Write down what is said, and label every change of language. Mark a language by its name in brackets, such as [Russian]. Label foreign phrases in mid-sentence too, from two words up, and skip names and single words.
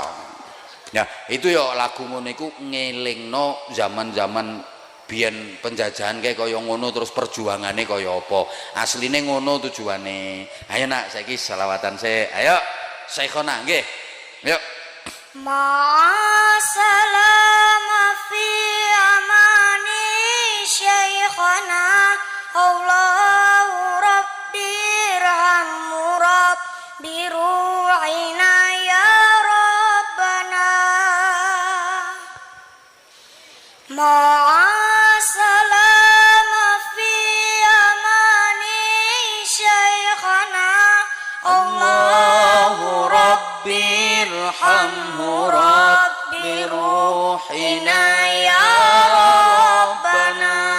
[Javanese] Ya, itu ya lagu ngono iku ngelingno zaman-zaman biyen penjajahan kayak kaya ngono, terus perjuangane kaya apa. Asline ngono tujuane. Ayo nak saiki selawatan se. Ayo Syekhona nggih. Yuk. [Arabic] مع السلامة في أمان شيخنا الله ربي ارحمه ربي روحنا يا ربنا. مع السلامة في أمان شيخنا الله ربي ارحمه ربي روحنا يا ربنا.